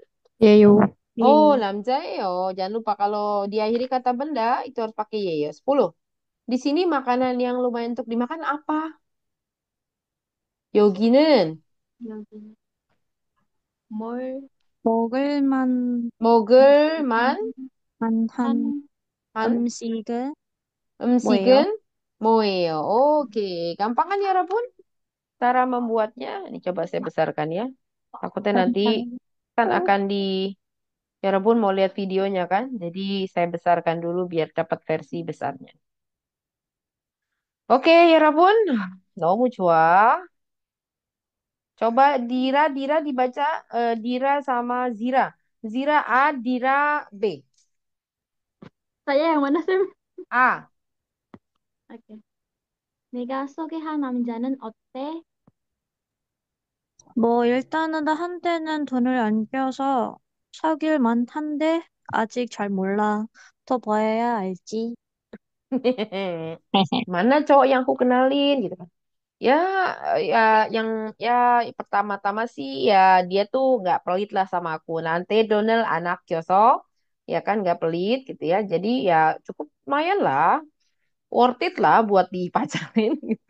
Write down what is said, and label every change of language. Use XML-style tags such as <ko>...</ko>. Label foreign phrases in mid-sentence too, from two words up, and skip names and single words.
<ko>예요 Oh, 이, namjae.</ko> <id>Jangan lupa kalau diakhiri kata benda itu harus pakai ye ya. 10. Di sini makanan yang lumayan untuk dimakan apa?</id> <ko>여기는 여기는 뭘, 먹을 먹을 만한 한, 만한 음식은 뭐예요? 음식은 뭐예요?</ko> <id>Oke, gampang kan ya, Rabun? Cara membuatnya. Ini coba saya besarkan ya. Takutnya nanti</id> <ko>만한,</ko> <id>kan akan ya Rabun mau lihat videonya kan? Jadi saya besarkan dulu biar dapat versi besarnya. Oke, ya Rabun.</id> <ko>너무 좋아.</ko> <id>Coba Dira dibaca Dira sama Zira. Zira A, Dira B. saya yang mana, Sam? A. Oke.</id> <ko>내가 소개한 남자는 어때? 뭐 일단은 한때는 돈을 안 껴서 사귈 만한데 아직 잘 몰라. 더 봐야 알지.</ko> <id>Mana cowok yang aku kenalin gitu kan. Ya, ya yang ya pertama-tama sih ya dia tuh nggak pelit lah sama aku. Nanti Donald anak Kyoso, ya kan nggak pelit gitu ya. Jadi ya cukup lumayan lah,</id> <en>worth it</en> <id>lah buat dipacarin gitu.</id>